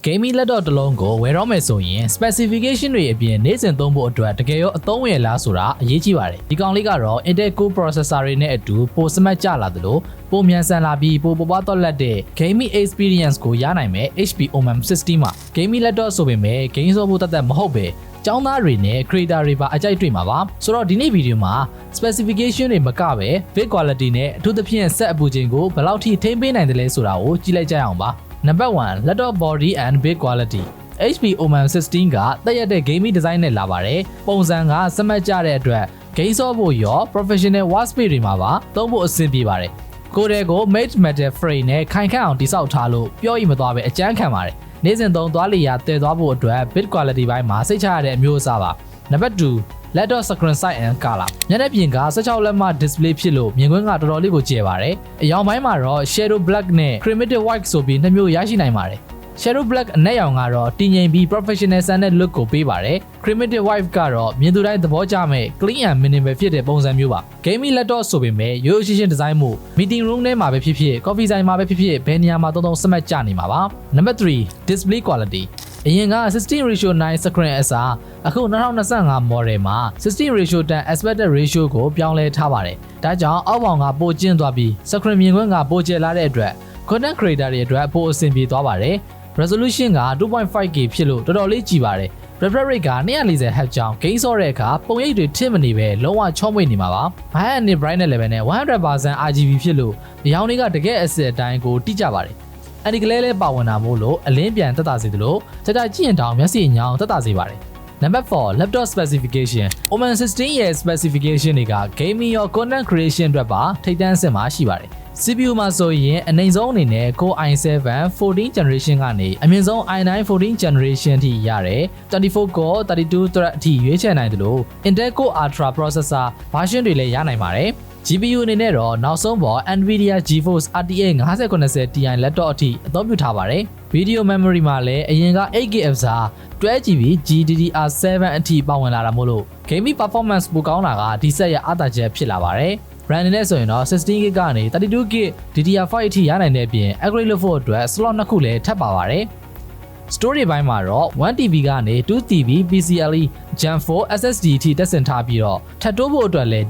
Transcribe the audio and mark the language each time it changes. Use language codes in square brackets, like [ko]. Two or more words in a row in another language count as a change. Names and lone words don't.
[en] gaming laptop [my] တစ်လုံးကိုဝယ်တော့မယ်ဆိုရင် specification တွေအပြင်နေ့စဉ်သုံးဖို့အတွက်တကယ်ရောအသုံးဝင်လားဆိုတာအရေးကြီးပါတယ်ဒီကောင်လေးကတော့ Intel Core processor တွေနဲ့အတူပိုစမတ်ကျလာသလိုပိုမြန်ဆန်လာပြီးပိုပေါ်တော့လက်တဲ့ [en] gaming experience [my] ကိုရနိုင်မယ် HP OMM 16မှာ [en] gaming laptop [my] ဆိုပေမဲ့ game ဆော့ဖို့တတ်မဟုတ်ပဲကျောင်းသားတွေနဲ့ creator တွေပါအကြိုက်တွေ့မှာပါဆိုတော့ဒီနေ့ဗီဒီယိုမှာ specification တွေမကပဲ [en] build quality [my] နဲ့အထူးသဖြင့် set အပူချိန်ကိုဘယ်လောက်ထိထိန်းပေးနိုင် တယ်လဲဆိုတာကိုကြည့်လိုက်ကြအောင်ပါ [en] Number 1 laptop body and build quality [my] HP OMM 16ကတက်ရက်တဲ့ [en] gaming design [my] နဲ့လာပါတယ်ပုံစံကစမတ်ကြတဲ့အတွက် game ဆော့ ဖို့ရော [en] professional workspace [my] တွေမှာပါသုံးဖို့အဆင်ပြေပါတယ်ကိုယ်တွေကို [en] made metal frame [my] နဲ့ခိုင်ခန့်အောင်တိစောက်ထားလို့ပြောရင်မသွားပဲအကျန်းခံပါတယ်နေ့စဉ်သုံးသွားလျာတည်သွားဖို့အတွက် [en] build quality [my] ဘိုင်းမှာစိတ်ချရတဲ့အမျိုးအစားပါ [en] Number 2 laptop screen size and color [my] ညနေပြင်က16လက်မ display ဖြစ်လို့မြင်ကွင်းကတော်တော်လေးကိုကျယ်ပါတယ်အရောင်ပိုင်းမှာတော့ [en] shadow black [my] နဲ့ [en] chromatic white [my] ဆိုပြီးနှစ်မျိုးရရှိနိုင်ပါတယ် [en] shadow black [my] အနက်ရောင်ကတော့တည်ငြိမ်ပြီး professional ဆန်တဲ့ look ကိုပေးပါတယ် [en] chromatic white [my] ကတော့မြင်သူတိုင်းသဘောကျမဲ့ [en] clean and minimal [my] ဖြစ်တဲ့ပုံစံမျိုးပါ [en] gaming laptop [my] ဆိုပေမဲ့ရိုးရိုးရှင်းရှင်း design မှု [en] meeting room [my] ထဲမှာပဲဖြစ်ဖြစ် coffee ဆိုင်မှာပဲဖြစ်ဖြစ်ဘယ်နေရာမှာသုံးစမတ်ကျနေမှာပါ [en] Number 3 display quality [my] အ ရင်က 16:9 screen အစားအခု2025 model မှာ 16:10 [en] aspect ratio [my] ကိုပြောင်းလဲထားပါတယ်။ဒါကြောင့်အောက်ပေါင်ကပိုကျဉ်သွားပြီး screen မြင်ကွင်းကပိုကျယ်လာတဲ့ အတွက် [en] content creator [my] တွေအတွက်ပိုအဆင်ပြေသွားပါတယ်။ resolution က 2.5K ဖြစ်လို့တော်တော်လေးကြီးပါတယ်။ [en] refresh rate [my] က 240Hz ကြောင့် game ဆော့တဲ့အခါပုံရိပ်တွေထစ်မနေပဲလုံးဝချောမွေ့နေမှာပါ။ [en] high and brightness level [my] နဲ့ 100% RGB ဖြစ်လို့ဒီရောင်တွေကတကယ်အစစ်အတိုင်းကိုတိကျပါတယ်။အဲဒီကလေးလေးပါဝင်တာမို့လို့အလင်းပြန်တက်တာစေသလိုကြကြကြည့်ရင်တောင်မျက်စိညောင်တက်တာစေပါတယ် [en] Number 4 laptop specification [my] OMM 16ရဲ့ specification တွေက gaming ရော [en] content creation [my] အတွက်ပါထိပ်တန်းအဆင့်မှာရှိ ပါတယ် CPU မှာဆိုရင်အနိုင်ဆုံးအနေနဲ့ Core i7 [en] 14 generation [my] ကနေအမြင့်ဆုံး i9 [en] 14 generation [my] ထိရတယ် [en] 24 core 32 thread [my] အထိရွေးချယ်နိုင်တယ်လို့ Intel Core Ultra [en] processor version [my] တွေလည်းရနိုင်ပါတယ်GPU အနေနဲ့တော့နောက်ဆုံးပေါ် Nvidia GeForce RTX 5090 Ti laptop အထိအသုံးပြုထားပါတယ် ။ [en] Video memory [my] မှာလည်းအရင်က 8GB အစား 12GB GDDR7 အထိပါဝင်လာတာမို့လို့ [en] gaming performance [my] ပိုကောင်းတာကဒီဆက်ရဲ့အားသာချက်ဖြစ်လာပါတယ်။ RAM နဲ့ဆိုရင်တော့ 16GB ကနေ 32GB DDR5 အထိရနိုင်တဲ့အပြင် upgrade လုပ်ဖို့အတွက် slot 2ခုလည်းထပ်ပါပါတယ်။ Storage ဘိုင်းမှာတော့ 1TB ကနေ 2TB PCIe Gen 4 SSD အထိတက်ဆင်ထားပြီးတော့ထပ်တိုးဖို့အတွက်လည်း